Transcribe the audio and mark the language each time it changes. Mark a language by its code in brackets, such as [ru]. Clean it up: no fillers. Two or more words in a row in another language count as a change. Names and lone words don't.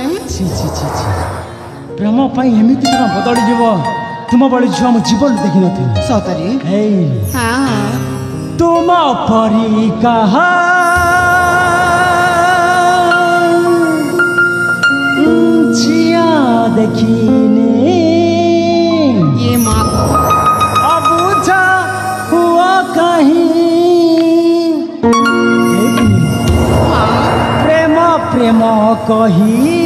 [or] ପ୍ରେମ ପାଇଁ ଏମିତି କଣ ବଦଳିଯିବ? ତୁମ ଭଳି ଝିଅ ମୁଁ ଜୀବନ ଦେଖିନଥିଲି। ସତରେ ତୁମ ପରି କାହା ଝିଅ ଦେଖିନି ଏ ମାଁ ଅବୁଝା ହୁଅ କାହିଁ ପ୍ରେମ ପ୍ରେମ କହି